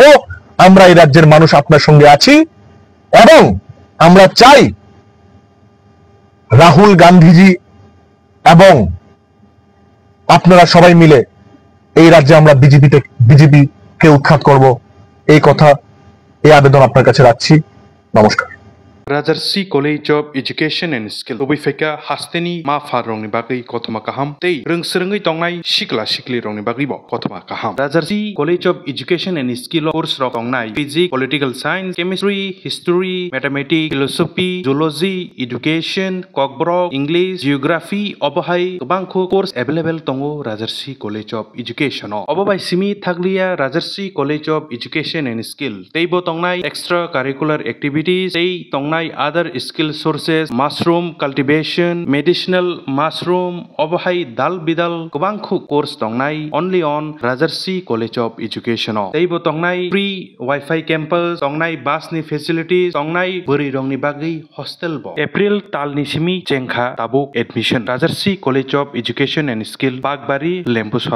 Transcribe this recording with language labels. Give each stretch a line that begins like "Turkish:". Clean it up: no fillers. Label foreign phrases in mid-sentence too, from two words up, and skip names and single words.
Bangla: আমরা এই রাজ্যের মানুষ আপনার সঙ্গে আছি এবং আমরা চাই রাহুল গান্ধীজি এবং আপনারা সবাই মিলে এই রাজ্যে আমরা বিজেপিকে উৎখাত করব। এই কথা, এই আবেদন আপনার কাছে রাখছি। নমস্কার।
Kok Borok: Rajarsi College of Education and Skill Obifeka Hasteni Ma Farongni Bagi Kotoma Kaham Tei Rungsrengi Tongnai Sikli Rongni Bagi Bo Kotoma
English: Kaham Rajarsi College of Education and Skill course Tongnai Physics, Political Science, Chemistry, History, Mathematics, Philosophy, Zoology, Education, Kokborok, English, Geography,
Kok Borok: Obohai Bangko
English: course available
Kok Borok: Tongo Rajarsi College of Education Obobai Simi Thaglia Rajarsi College of Education and Skill Teibo Tongnai
English: extracurricular activities
Kok Borok: Tei Tongnai
English: other skill sources, mushroom cultivation, medicinal mushroom,
Kok Borok: obahai dal bidal kubangku course tongnai
English: only on
Kok Borok: Rajarsi College of Education. Teibo tongnai
English: free Wi-Fi campus,
Kok Borok: tongnai bus ni facilities, tongnai buri rongni bagi hostel bo. April tal ni simi chengkha tabuk admission. Rajarsi College of Education and Skill Bagbari Lembusora.